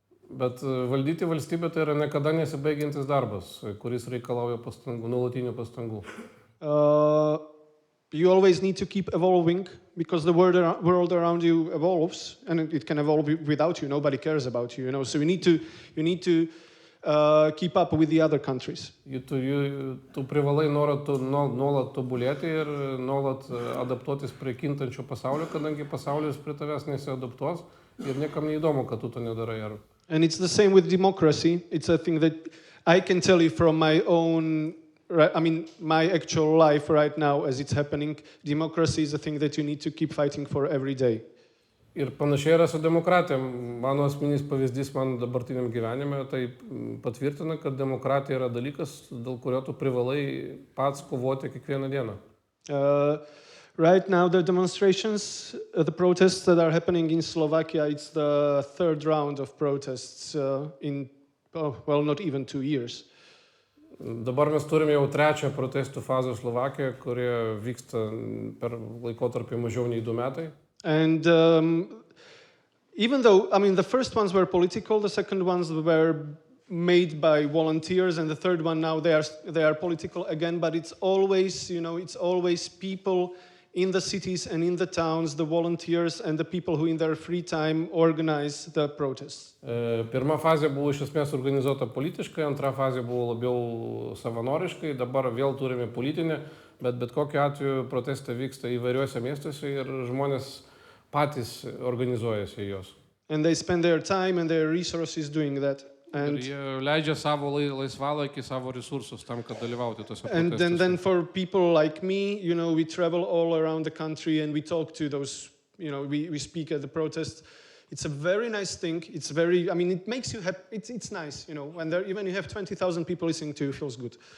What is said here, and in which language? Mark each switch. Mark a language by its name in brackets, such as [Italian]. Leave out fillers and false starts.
[Lithuanian] Bet valdyti valstybę tai yra niekada nesibaigiantis darbas, kuris reikalauja pastangų, nuolatinių pastangų. [English] You always need to keep evolving because the world around you evolves and it can evolve without you. Nobody cares about you, So you need to keep up with the other countries. [Lithuanian] Tu privalai nuolat tobulėti ir nuolat adaptuotis prie kintančio pasaulio, kadangi pasaulis prie tavęs nesiadaptuos ir niekam neįdomu, kad tu to nedarai. [English] And it's the same with democracy. It's a thing that I can tell you from my own, my actual life right now as it's happening. Democracy is a thing that you need to keep fighting for every day. [Lithuanian] Ir panašiai yra su demokratija. Mano asmeninis pavyzdys man dabartiniam gyvenime tai patvirtina, kad demokratija yra dalykas, dėl kurio tu privalai pats kovoti kiekvieną dieną. [English] Right now, the demonstrations, the protests that are happening in Slovakia, it's the third round of protests not even 2 years. [Lithuanian] Dabar mes turime jau trečią protestų fazę Slovakijoje, kurie vyksta per laikotarpį mažiau nei 2 metai. [English] And even though, the first ones were political, the second ones were made by volunteers, and the third one now they are political again, but it's always, it's always people in the cities and in the towns, the volunteers and the people who in their free time organize the protests. [Lithuanian] Pirma fazė buvo iš esmės organizuota politiškai, antra fazė buvo labiau savanoriškai, dabar vėl turime politinę, bet kokiu atveju protestai vyksta įvairiuose miestuose ir žmonės patys organizuojasi juos. [English] And they spend their time and their resources doing that. [Lithuanian] Ir jie leidžia savo laisvalaikį, savo resursus tam, kad dalyvauti tose protestuose. [English] And then for people like me, we travel all around the country and we talk to those, we speak at the protests. It's a very nice thing. It's very, it makes you happy. It's nice, when even you have 20,000 people listening to you, it feels good.